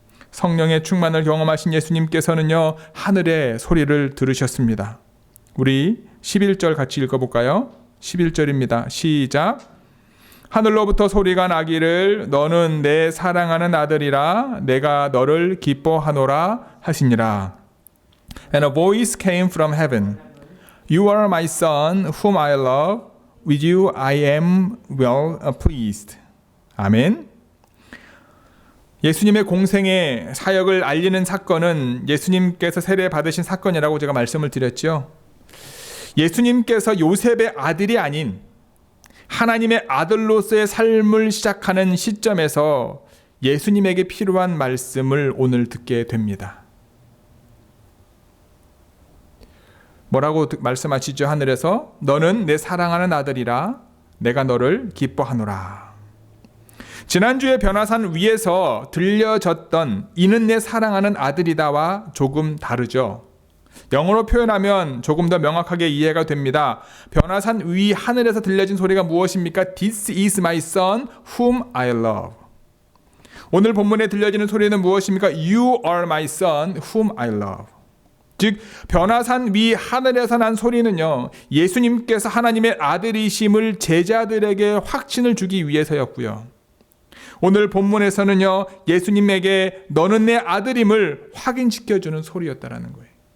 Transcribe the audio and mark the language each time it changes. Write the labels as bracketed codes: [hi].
[ko] 성령의 충만을 경험하신 예수님께서는요, 하늘의 소리를 들으셨습니다. 우리 11절 같이 읽어볼까요? 11절입니다. 시작. 하늘로부터 소리가 나기를 너는 내 사랑하는 아들이라 내가 너를 기뻐하노라 하시니라. [en] And a voice came from heaven. You are my son whom I love. With you I am well pleased. [ko] 아멘. 예수님의 공생의 사역을 알리는 사건은 예수님께서 세례 받으신 사건이라고 제가 말씀을 드렸죠. 예수님께서 요셉의 아들이 아닌 하나님의 아들로서의 삶을 시작하는 시점에서 예수님에게 필요한 말씀을 오늘 듣게 됩니다. 뭐라고 말씀하시죠? 하늘에서 너는 내 사랑하는 아들이라 내가 너를 기뻐하노라. 지난주에 변화산 위에서 들려졌던 이는 내 사랑하는 아들이다와 조금 다르죠. 영어로 표현하면 조금 더 명확하게 이해가 됩니다. 변화산 위 하늘에서 들려진 소리가 무엇입니까? [en] This is my son whom I love. [ko] 오늘 본문에 들려지는 소리는 무엇입니까? [en] You are my son whom I love. [ko] 즉 변화산 위 하늘에서 난 소리는요, 예수님께서 하나님의 아들이심을 제자들에게 확신을 주기 위해서였고요. 오늘 본문에서는요, 예수님에게 너는 내 아들임을 확인시켜주는 소리였다라는 거예요.